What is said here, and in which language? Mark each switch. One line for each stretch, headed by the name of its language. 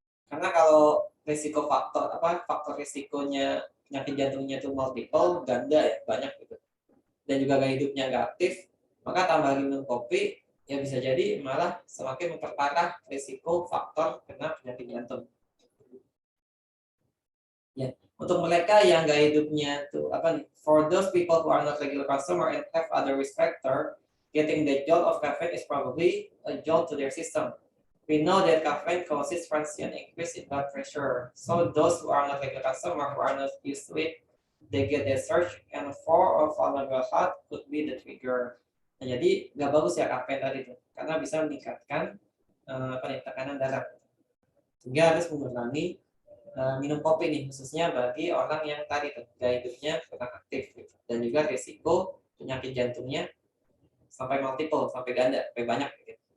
Indonesian: Karena kalau resiko faktor resikonya penyakit jantungnya itu multiple, ganda ya, banyak gitu, dan juga gaya hidupnya nggak aktif, maka tambah minum kopi ya bisa jadi malah semakin memperparah resiko faktor kena penyakit jantung. Ya, untuk mereka yang gaya hidupnya tuh apa nih,
English: for those people who are not regular customer and have other risk factor, getting the jolt of caffeine is probably a jolt to their system. We know that caffeine causes transient increase in blood pressure. So those who are not regular customer, who are not used to it, they get the surge, and for a vulnerable heart could be the trigger.
Indonesian: Nah, jadi nggak bagus ya kafein tadi itu, karena bisa meningkatkan tekanan darah. Sehingga harus mengurangi minum kopi nih, khususnya bagi orang yang tadi tuh, gaya hidupnya kurang aktif gitu. Dan juga risiko penyakit jantungnya sampai multiple, sampai ganda, sampai banyak gitu.